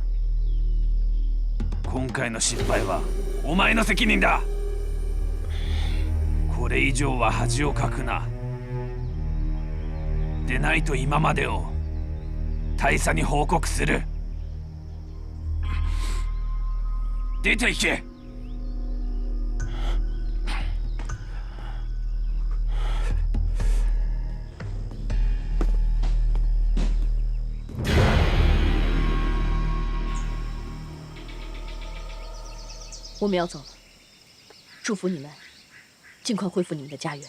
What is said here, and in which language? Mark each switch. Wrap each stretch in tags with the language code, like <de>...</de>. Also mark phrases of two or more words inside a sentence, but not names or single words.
<ja>今回の失敗はお前の責任だ。これ以上は恥をかくな。でないと今までを大佐に報告する。出て行け。</ja> <zh>我们要走了，祝福你们尽快恢复你们的家园。</zh>